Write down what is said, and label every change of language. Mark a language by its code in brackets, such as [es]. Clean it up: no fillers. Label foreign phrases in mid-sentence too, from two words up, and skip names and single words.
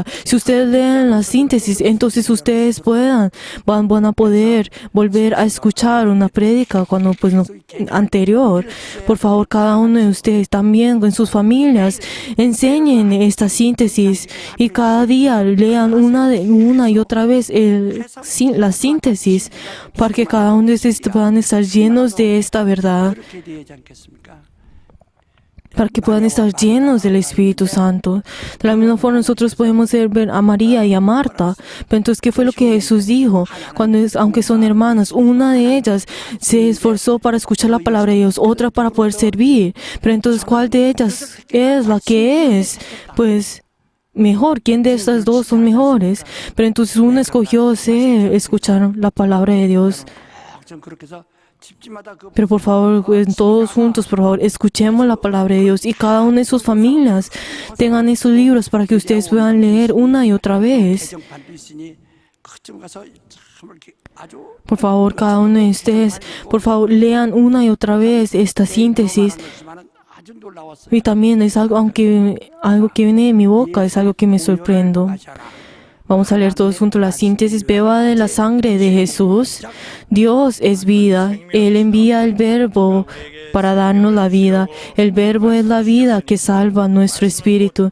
[es] Si ustedes leen la síntesis, entonces ustedes van a poder volver a escuchar una prédica cuando anterior. Por favor, cada uno de ustedes también en sus familias enseñen esta síntesis y cada día lean una y otra vez la síntesis para que cada uno de ustedes puedan estar llenos de esta verdad, [ko] 그렇게 되지 않겠습니까? [es] para que puedan estar llenos del Espíritu Santo. De la misma forma nosotros podemos ver a María y a Marta. Pero entonces, ¿qué fue lo que Jesús dijo? Aunque son hermanas, una de ellas se esforzó para escuchar la palabra de Dios, otra para poder servir. Pero entonces, ¿cuál de ellas es la que es? Pues mejor, ¿quién de estas dos son mejores? Pero entonces una escogió escuchar la palabra de Dios. [ko] 좀 그렇게 해서 집집마다 그 [es] Pero por favor, todos juntos, por favor, escuchemos la palabra de Dios y cada una de sus familias tengan esos libros para que ustedes puedan leer una y otra vez. [ko] 개정판도 있으니 그쯤 가서 참 이렇게 아주 [es] Por favor, cada uno de ustedes, por favor, lean una y otra vez esta síntesis. [ko] 그렇지만은 아주 놀라웠어요. [es] Y también es algo que viene de mi boca, es algo que me sorprendo. [ko] 마셔라. [es] Vamos a leer todos juntos la síntesis. Beba de la sangre de Jesús. Dios es vida. Él envía el Verbo para darnos la vida. El Verbo es la vida que salva nuestro espíritu.